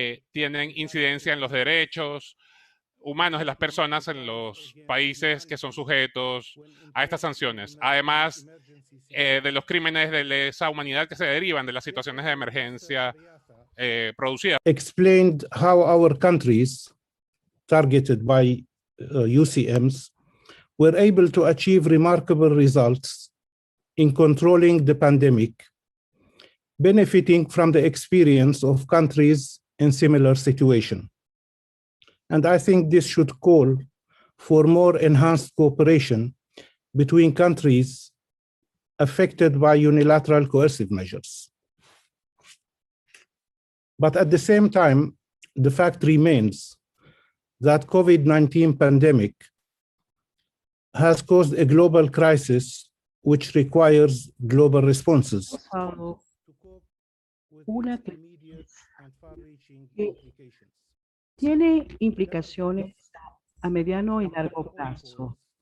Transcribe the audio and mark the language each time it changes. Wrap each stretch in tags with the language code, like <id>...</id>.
<es>tienen incidencia en los derechos humanos de las personas en los países que son sujetos a estas sanciones, además de los crímenes de lesa humanidad que se derivan de las situaciones de emergencia producidas.</es> <en>Explained how our countries targeted by UCMs were able to achieve remarkable results in controlling the pandemic, benefiting from the experience of countries in similar situation. And I think this should call for more enhanced cooperation between countries affected by unilateral coercive measures. But at the same time, the fact remains that COVID-19 pandemic has caused a global crisis which requires global responses.</en> <es>Una crisis que tiene implicaciones a mediano y largo plazo.</es>